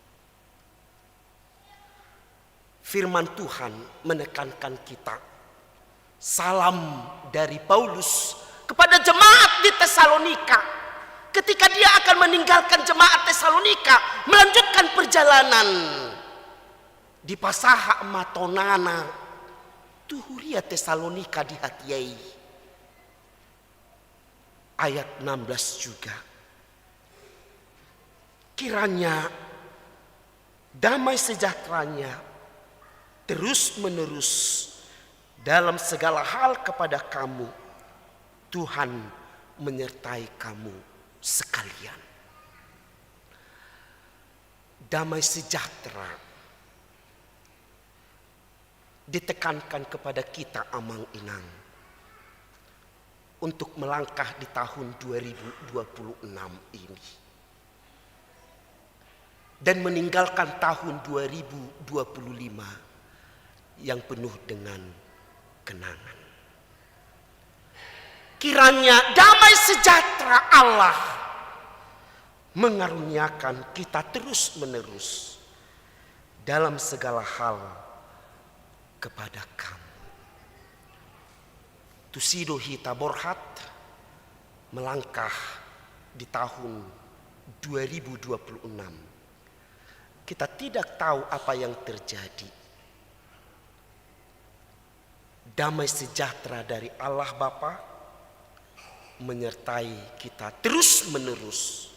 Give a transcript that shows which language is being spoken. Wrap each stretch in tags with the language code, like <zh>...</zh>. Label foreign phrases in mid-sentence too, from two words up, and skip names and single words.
<id>Firman Tuhan menekankan kita, salam dari Paulus kepada jemaat di Tesalonika ketika dia akan meninggalkan jemaat Tesalonika melanjutkan perjalanan di</id> <bbc>pasaha matonana tuhuria Tesalonika di hatiai.</bbc> <id>Ayat 16 juga, kiranya damai sejahteranya terus menerus dalam segala hal kepada kamu, Tuhan menyertai kamu sekalian. Damai sejahtera ditekankan kepada kita amang inang untuk melangkah di tahun 2026 ini dan meninggalkan tahun 2025 yang penuh dengan kenangan. Kiranya damai sejahtera Allah mengaruniakan kita terus menerus dalam segala hal kepada kamu.</id> <bbc>Tusido hita borhat</bbc> <id>melangkah di tahun</id> <bbc>2026.</bbc> <id>Kita tidak tahu apa yang terjadi Damai sejahtera dari Allah Bapa menyertai kita terus-menerus.</id>